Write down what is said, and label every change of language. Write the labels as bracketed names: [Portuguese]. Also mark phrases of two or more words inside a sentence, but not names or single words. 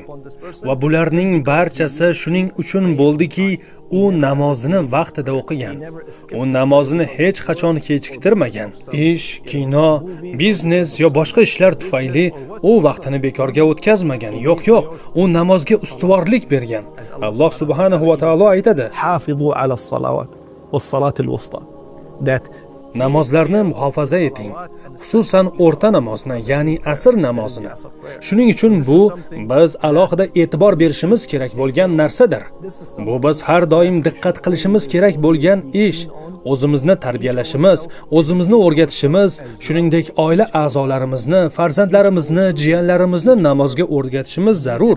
[Uzbek] Va bularning barchasi shuning uchun bo'ldiki, u namozini vaqtida o'qigan. U namozini hech qachon kechiktirmagan. Ish, kino, biznes yo boshqa ishlar tufayli u vaqtini bekorga o'tkazmagan. Yo'q, u namozga ustuvorlik bergan. Alloh [Arabic] سبحانه وتعالى [Uzbek] aytadi: [Arabic] "حافظوا على الصلوات والصلاة الوسطى." [Uzbek] That namozlarni muhofaza eting, xususan o'rta namozni, ya'ni asr namozini. Shuning uchun bu biz alohida e'tibor berishimiz kerak bo'lgan narsadir. Bu biz har doim diqqat qilishimiz kerak bo'lgan ish. O'zimizni tarbiyalashimiz, o'zimizni o'rgatishimiz, shuningdek oila a'zolarimizni, farzandlarimizni, jiyanlarimizni namozga o'rgatishimiz zarur.